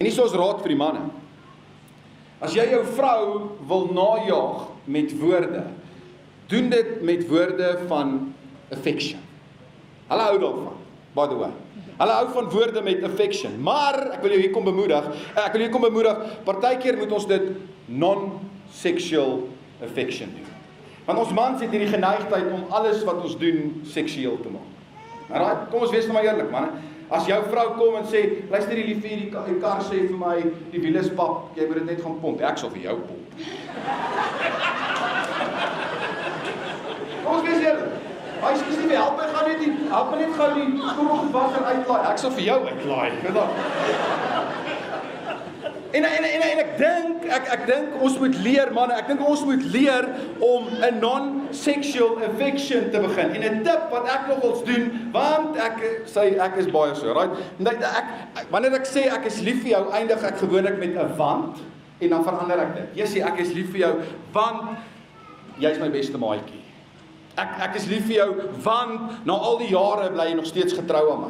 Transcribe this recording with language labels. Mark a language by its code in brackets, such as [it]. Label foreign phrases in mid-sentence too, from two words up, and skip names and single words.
[af] En hier is raad vir die manne. As jy jou vrou wil najaag met woorde, doen dit met woorde van affection. Hulle hou daarvan, [en] by the way. [af] Hulle hou van woorde met affection, maar ek wil jou hier kom bemoedig, partykeer moet ons dit [en] non-sexual affection [af] doen. Want ons mans het hierdie geneigtheid om alles wat ons doen seksueel te maak. Alright, kom ons wees nou maar eerlik, man. As jou vrou kom en sê, luister die liefie, die kar sê vir my, die wiele is pap, jy moet dit net gaan pomp. Ek sal vir jou pomp. Kom ons wees eerlik. Hy sê nie, help my net gou die skoorboswater uitlaai. Ek sal vir jou uitlaai. En ek dink ons moet leer, manne, ek dink ons moet leer om 'n [en] non-sexual affection [af] te begin. En 'n tip wat ek nogals doen, want ek is baie so, right? Wanneer ek sê ek is lief vir jou, eindig ek gewoonlik met 'n want en dan verander ek dit. Jy sê ek is lief vir jou want jy's my beste maatjie. Ek is lief vir jou, want na al die jare bly jy nog steeds getrou aan my.